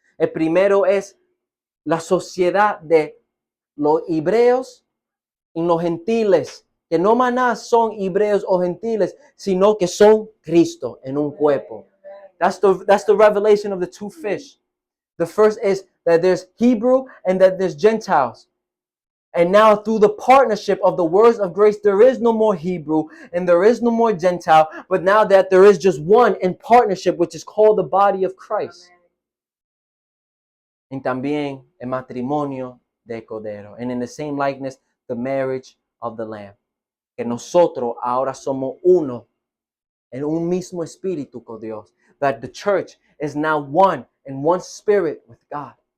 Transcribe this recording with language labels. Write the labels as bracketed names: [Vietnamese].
[Spanish] El primero es la sociedad de los hebreos y los gentiles. Que no más son hebreos o gentiles, sino que son Cristo en un cuerpo. [English] That's the revelation of the two fish. The first is that there's Hebrew and that there's Gentiles. And now through the partnership of the words of grace, there is no more Hebrew and there is no more Gentile, but now that there is just one in partnership, which is called the body of Christ. [Spanish] And también el matrimonio de Cordero. [English] And in the same likeness, the marriage of the Lamb. [Spanish] Que nosotros ahora somos uno en un mismo espíritu con Dios. [English] That the church is now one in one spirit with God.